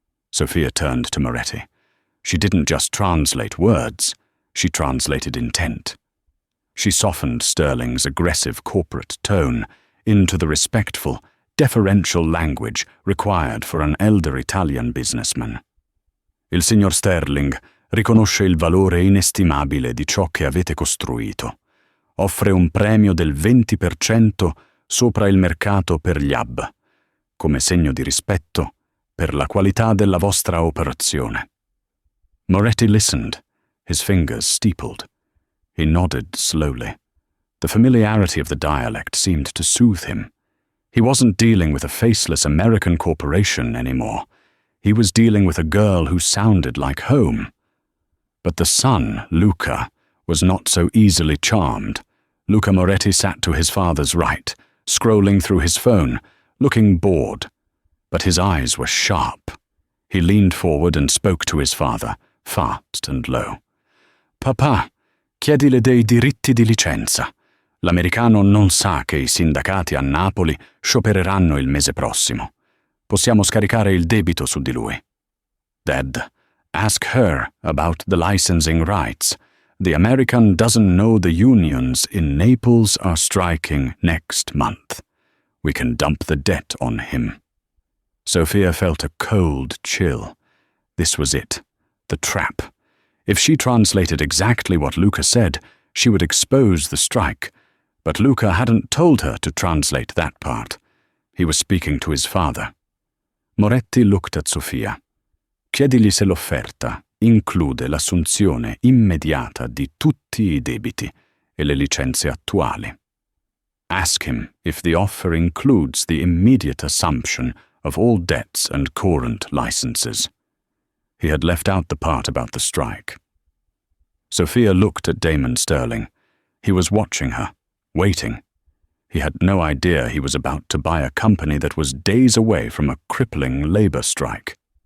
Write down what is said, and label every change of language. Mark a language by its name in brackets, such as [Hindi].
[English] Sophia turned to Moretti. She didn't just translate words, she translated intent. She softened Sterling's aggressive corporate tone into the respectful, deferential language required for an elder Italian businessman. [Italian] "Il signor Sterling riconosce il valore inestimabile di ciò che avete costruito. Offre un premio del 20% sopra il mercato per gli hub. come segno di rispetto per la qualità della vostra operazione. [English] Moretti listened, his fingers steepled. He nodded slowly. The familiarity of the dialect seemed to soothe him. He wasn't dealing with a faceless American corporation anymore. He was dealing with a girl who sounded like home. But the son, Luca, was not so easily charmed. Luca Moretti sat to his father's right, scrolling through his phone, looking bored. But his eyes were sharp. He leaned forward and spoke to his father, fast and low. [Italian] «Papà, chiedile dei diritti di licenza. L'americano non sa che I sindacati a Napoli sciopereranno il mese prossimo. Possiamo scaricare il debito su di lui». [English] «Dad, ask her about the licensing rights. The American doesn't know the unions in Naples are striking next month. We can dump the debt on him». Sophia felt a cold chill. This was it, the trap. If she translated exactly what Luca said, she would expose the strike. But Luca hadn't told her to translate that part. He was speaking to his father. Moretti looked at Sofia. [Italian] «Chiedigli se l'offerta include l'assunzione immediata di tutti I debiti e le licenze attuali. [English] Ask him if the offer includes the immediate assumption of all debts and current licenses». He had left out the part about the strike. Sophia looked at Damon Sterling. He was watching her, waiting. He had no idea he was about to buy a company that was days away from a crippling labor strike.